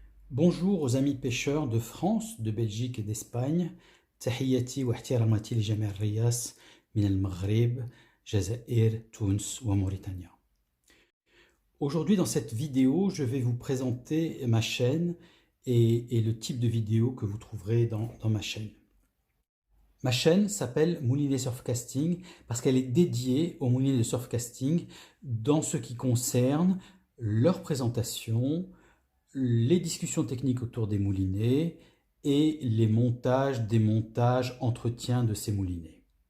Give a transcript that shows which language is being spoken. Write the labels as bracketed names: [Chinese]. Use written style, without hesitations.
[French] Bonjour aux amis pêcheurs de France, de Belgique et d'Espagne. [Arabic] تحياتي واحتراماتي لجميع الرياس من المغرب, جزائر, تونس وموريتانيا. [French] Aujourd'hui dans cette vidéo, je vais vous présenter ma chaîne et le type de vidéo que vous trouverez dans ma chaîne. Ma chaîne s'appelle Moulinet Surfcasting parce qu'elle est dédiée aux moulinets de surfcasting dans ce qui concerne leur présentation, les discussions techniques autour des moulinets et les montages, démontages, entretiens de ces moulinets.